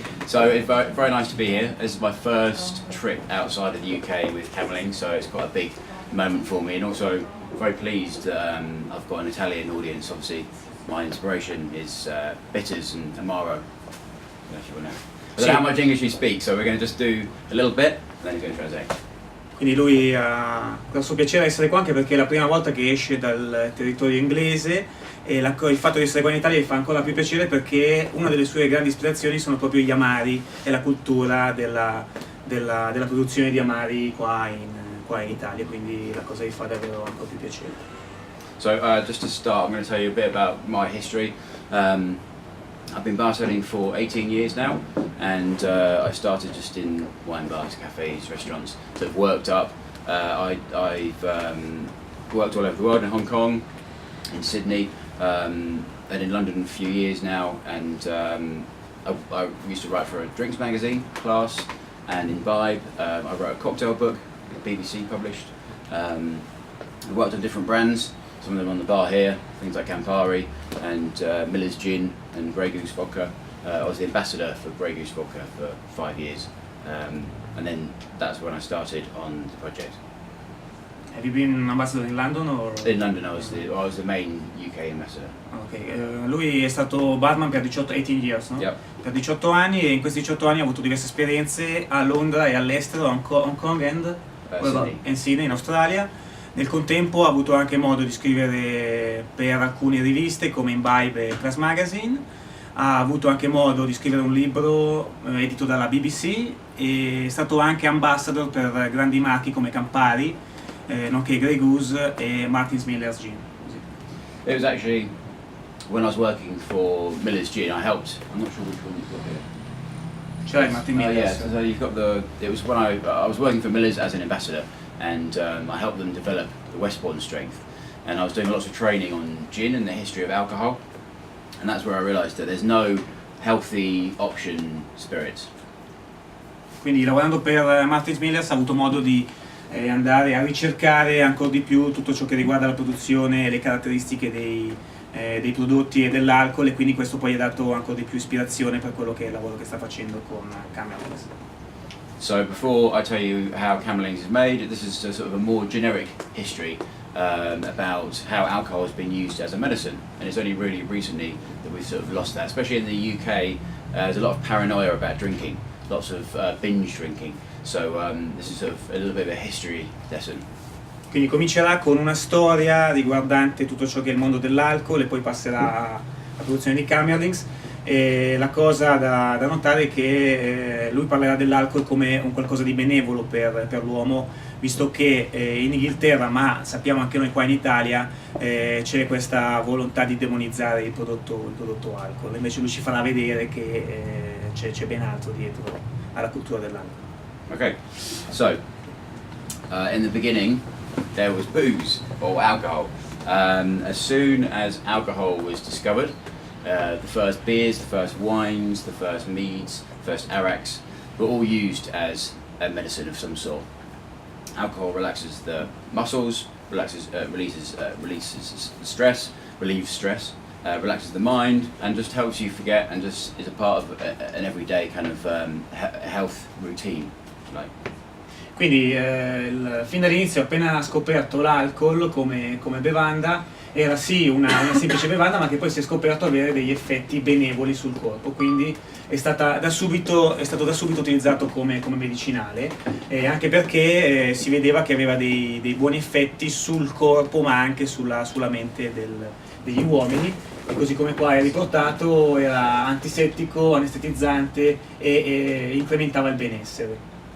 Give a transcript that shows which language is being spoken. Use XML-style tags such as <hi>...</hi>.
<en>So it's very nice to be here. This is my first trip outside of the UK with Kammerling, so it's quite a big moment for me, and also very pleased that I've got an Italian audience. Obviously, my inspiration is bitters and amaro. If you want to. I don't know how much English you speak, so we're going to just do a little bit, and then he's going to translate.</en> <it>Quindi lui ha grosso piacere essere qua anche perché è la prima volta che esce dal territorio inglese e il fatto di essere qua in Italia gli fa ancora più piacere perché una delle sue grandi ispirazioni sono proprio gli amari e la cultura della produzione di amari qua in Italia, quindi la cosa gli fa davvero ancora più piacere.</it> <en>So just to start, I'm going to tell you a bit about my history. I've been bartending for 18 years now, and I started just in wine bars, cafes, restaurants, so I've worked up. I've worked all over the world, in Hong Kong, in Sydney, and in London a few years now, and I used to write for a drinks magazine, Class, and in Vibe. I wrote a cocktail book, the BBC published. I worked on different brands, some of them on the bar here, things like Campari and Miller's Gin and Grey Goose Vodka. I was the ambassador for Grey Goose Vodka for 5 years, and then that's when I started on the project. Have you been ambassador in London or? In London I was the main UK ambassador. Okay.</en> <it>Lui è stato barman per 18</it> <en>years,</en> <it>no?</it> <en>Yep.</en> <it>Per 18 anni, e in questi 18 anni ha avuto diverse esperienze a Londra e all'estero, a Hong Kong e Sydney in Australia. Nel contempo ha avuto anche modo di scrivere per alcune riviste come Imbibe e Press Magazine, ha avuto anche modo di scrivere un libro edito dalla BBC e è stato anche ambassador per grandi marchi come Campari, nonché Grey Goose e Martin's Miller's Gin.</it> <en>It was actually when I was working for Miller's Gin, I helped. I'm not sure which one you've got here.</en> <it>Cioè Martin Miller's.</it> <en>Yeah, so you've got the. It was when I was working for Miller's as an ambassador, and I helped them develop the Westbourne strength, and I was doing lots of training on gin and the history of alcohol, and that's where I realised that there's no healthy option spirits.</en> <it>Quindi lavorando per Martin's Miller's ha avuto modo di andare a ricercare ancora di più tutto ciò che riguarda la produzione e le caratteristiche dei prodotti e dell'alcol, e quindi questo poi ha dato ancora di più ispirazione per quello che è il lavoro che sta facendo con Kammerling.</it> <en>So before I tell you how Kammerling is made, this is a sort of a more generic history about how alcohol has been used as a medicine, and it's only really recently that we've sort of lost that, especially in the UK. There's a lot of paranoia about drinking, lots of binge drinking, so this is sort of a little bit of a history lesson.</en> <it>Quindi comincerà con una storia riguardante tutto ciò che è il mondo dell'alcol e poi passerà alla produzione di Kammerlings. E la cosa da notare è che lui parlerà dell'alcol come un qualcosa di benevolo per l'uomo, visto che in Inghilterra, ma sappiamo anche noi qua in Italia, c'è questa volontà di demonizzare il prodotto alcol. Invece lui ci farà vedere che c'è ben altro dietro alla cultura dell'alcol.</it> <en>Okay, so in the beginning there was booze or alcohol. As soon as alcohol was discovered, the first beers, the first wines, the first meads, the first arracs were all used as a medicine of some sort. Alcohol relaxes the muscles, releases stress, relieves stress, relaxes the mind, and just helps you forget, and just is a part of an everyday kind of health routine.</en> <it>Quindi fin dall'inizio, appena ha scoperto l'alcol come bevanda, era sì una semplice bevanda, ma che poi si è scoperto avere degli effetti benevoli sul corpo, quindi è stato da subito utilizzato come medicinale, anche perché si vedeva che aveva dei buoni effetti sul corpo, ma anche sulla mente degli uomini, e così come qua è riportato era antisettico, anestetizzante e incrementava il benessere.</it>